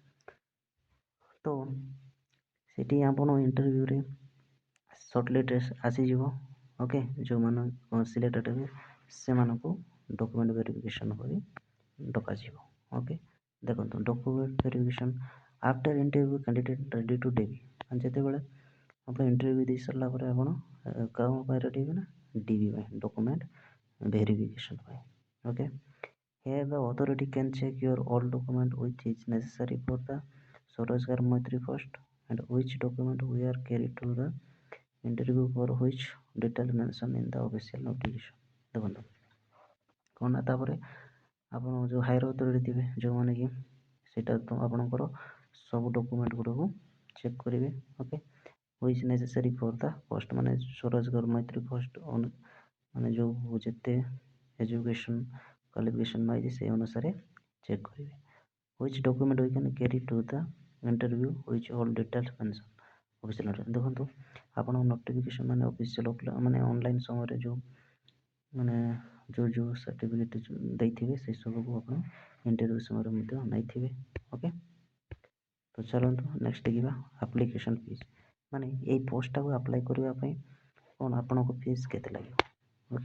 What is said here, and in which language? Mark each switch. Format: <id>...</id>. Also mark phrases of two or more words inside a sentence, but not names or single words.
<or>ତ ସେଠି ଆପଣ ଇଣ୍ଟରଭ୍ୟୁରେ ସର୍ଟଲିଷ୍ଟ ଆସିଯିବ, ଓକେ, ଯେଉଁମାନେ ସିଲେକ୍ଟେଡ଼ ହେବେ ସେମାନଙ୍କୁ</or> <en>document verification</en> <or>କରି ଡକାଯିବ, ଓକେ। ଦେଖନ୍ତୁ</or> <en>document verification after interview candidate ready to</en> <or>ଡେବି, ଯେତେବେଳେ ଆପଣ ଇଣ୍ଟରଭ୍ୟୁ ଦେଇ ସାରିଲା ପରେ ଆପଣ କାମ ପାଇଁ ରେଡ଼ି ହେବେ ନା DV ପାଇଁ</or> <en>document verification</en> <or>ପାଇଁ, ଓକେ।</or> <en>Here the authority can check your all document which is necessary for the Swrojgar Maitri first and which document we are carried to the interview for which detail mention in the official notification।</en> <or>ଦେଖନ୍ତୁ କ'ଣ ନା ତାପରେ ଆପଣ ଯେଉଁ</or> <en>higher authority</en> <or>ଥିବେ ଯେଉଁମାନେ କି ସେଇଟା ତ ଆପଣଙ୍କର ସବୁ ଡକୁମେଣ୍ଟ ଗୁଡ଼ାକୁ ଚେକ୍ କରିବେ, ଓକେ।</or> <en>which necessary for the post</en> <or>ମାନେ ସ୍ୱରୋଜଗାର ମୈତ୍ରୀ ପୋଷ୍ଟ ମାନେ ଯେଉଁ ଯେତେ</or> <en>education qualification</en> <or>ମାଇଛି ସେଇ ଅନୁସାରେ ଚେକ୍ କରିବେ।</or> <en>which document we can carry to the interview which all details mention official notification.</en> <or>ଦେଖନ୍ତୁ ଆପଣ ନୋଟିଫିକେସନ୍ ମାନେ ଅଫିସିଆଲ ମାନେ ଅନଲାଇନ୍ ସମୟରେ ଯେଉଁ ମାନେ ଯେଉଁ ସାର୍ଟିଫିକେଟ୍ ଦେଇଥିବେ ସେ ସବୁକୁ ଆପଣ ଇଣ୍ଟରଭ୍ୟୁ ସମୟରେ ମଧ୍ୟ ନେଇଥିବେ, ଓକେ। ତ ଚାଲନ୍ତୁ ନେକ୍ସଟ ଦେଖିବା</or> <en>application fees,</en> <or>ମାନେ ଏଇ ପୋଷ୍ଟଟାକୁ ଆପ୍ଲାଏ କରିବା ପାଇଁ କ'ଣ ଆପଣଙ୍କ ଫିସ୍ କେତେ ଲାଗିବ, ଓକେ।</or>